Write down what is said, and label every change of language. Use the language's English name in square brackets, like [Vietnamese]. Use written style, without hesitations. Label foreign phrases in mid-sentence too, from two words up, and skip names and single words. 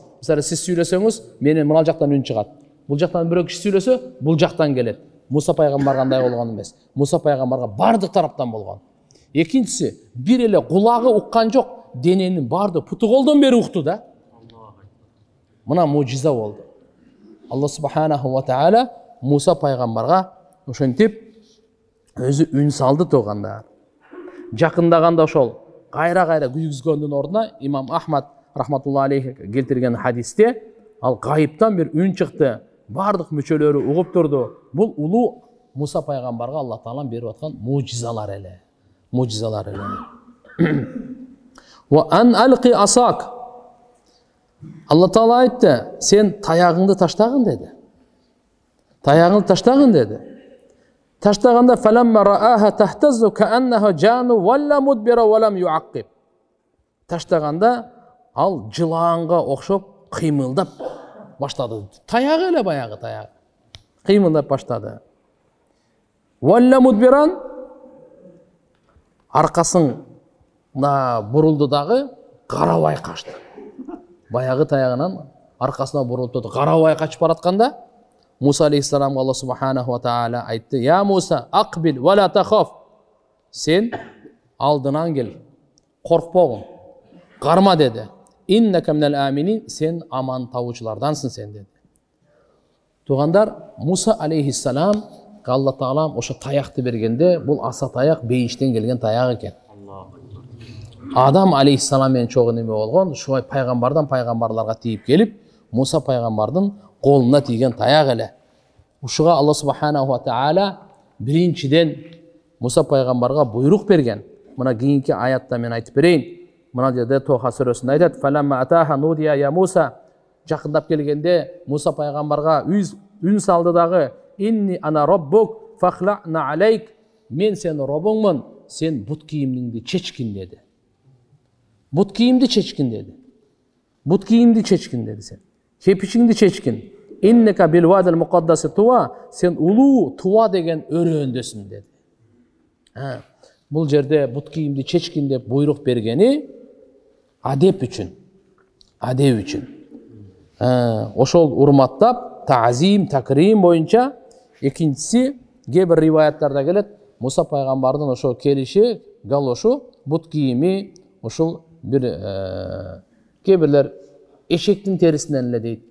[Kyrgyz] Мисалы сиз сүйлөсөңүз, менен мына жактан үн чыгат. Бул жактан бирөө киши сүйлөсө, бул жактан келет. Муса пайгамбар кандай болгон эмес. Муса пайгамбарга бардык тараптан болгон. Экинчиси, бир эле кулагы уккан жок, дененин барды путу колдон бери укту да. Мына мужиза болду. Алла [Arabic] سبحانه وتعالى [Kyrgyz] Муса пайгамбарга ошентип өзү үн салды туугандар. Жакындаганда ошол кайра күйгүзгөндүн ордуна имам Ахмад [Arabic] رحمة الله عليه [Kyrgyz] келтирген хадисте ал гайыптан бир үн чыкты. Бардык мүчөлөрү угуп турду. Бул улуу Муса пайгамбарга Алла таалам берип аткан мужизалар эле. Мужизалар эле. [Arabic] وأن ألق عصاك. [Kyrgyz] Алла таала айтты, сен таягыңды таштагын деди. Таягыңды таштагын деди. Таштаганда [Arabic] فلما رآها تهتز كأنها جان ولى مدبرا ولم يعقب. [Kyrgyz] Таштаганда ал жылаанга окшоп кыймылдап баштады. Таягы эле баягы таягы. Кыймылдап баштады. [Arabic] ولى مدبرا [Kyrgyz] аркасын бурулду дагы карабай качты. Баягы таягынан аркасына бурулуп турду. Карабай качып баратканда Муса алейхиссаламга Алла [Arabic] سبحانه وتعالى [Kyrgyz] айтты: [Arabic] "يا موسى أقبل ولا تخف." [Kyrgyz] Сен алдынан кел, коркпогун, карма деди. [Arabic] إنك من الآمنين, [Kyrgyz] сен аман табуучулардансың сен деди. Туугандар, Муса алейхиссалам Алла таалам ошо таякты бергенде, бул аса таяк бейиштен келген таяк экен. Адам алейхиссалам менен чогуу неме болгон, ушуй пайгамбардан пайгамбарларга тийип келип, Муса пайгамбардын колуна тийген таяк эле. Ушуга Алла [Arabic] سبحانه وتعالى [Kyrgyz] биринчиден Муса пайгамбарга буйрук берген. Мына кийинки аятта мен айтып берейин. Мына жерде Тоха сүрөсүндө айтат: [Arabic] "فلما أتاها نودي يا موسى." [Kyrgyz] Жакындап келгенде Муса пайгамбарга үн салды дагы: [Arabic] "إني أنا ربك فاخلع نعليك." [Kyrgyz] Мен сен робуңмун, сен бут кийимиңди чечкин деди. Бут кийимди чечкин деди. Бут кийимди чечкин деди сен. Кепичиңди чечкин. [Arabic] إنك بالواد المقدس طوى, [Kyrgyz] сен улуу Туа деген өрөөндөсүң деди. Бул жерде бут кийимди чечкин деп буйрук бергени адеп үчүн. Адеп үчүн. Ошол урматтап, таазим, такрим боюнча. Экинчиси, кээ-бир риваяттарда келет, Муса пайгамбардын ошо келиши, галошу, бут кийими ошол бир кээ-бирлер эшектин терисинен эле дейт.